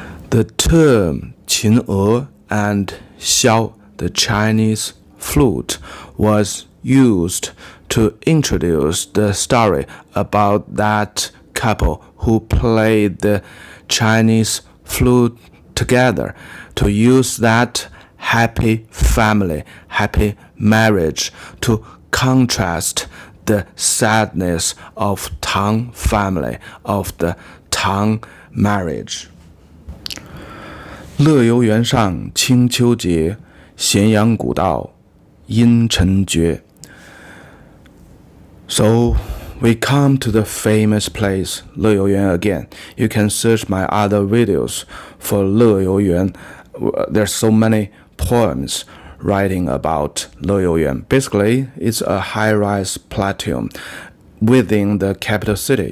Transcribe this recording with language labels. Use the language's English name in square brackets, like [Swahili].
[English] The term 秦娥 and xiao, the Chinese flute, was used to introduce the story about that couple who played the Chinese flute together, to use that happy family, happy marriage to contrast the sadness of Tang family, of the Tang marriage. [Chinese] 乐游原上清秋节，咸阳古道阴沉绝。 [English] So we come to the famous place, 乐游原 again. You can search my other videos for 乐游原. There's so many poems writing about 乐游原. Basically, it's a high-rise plateau within the capital city.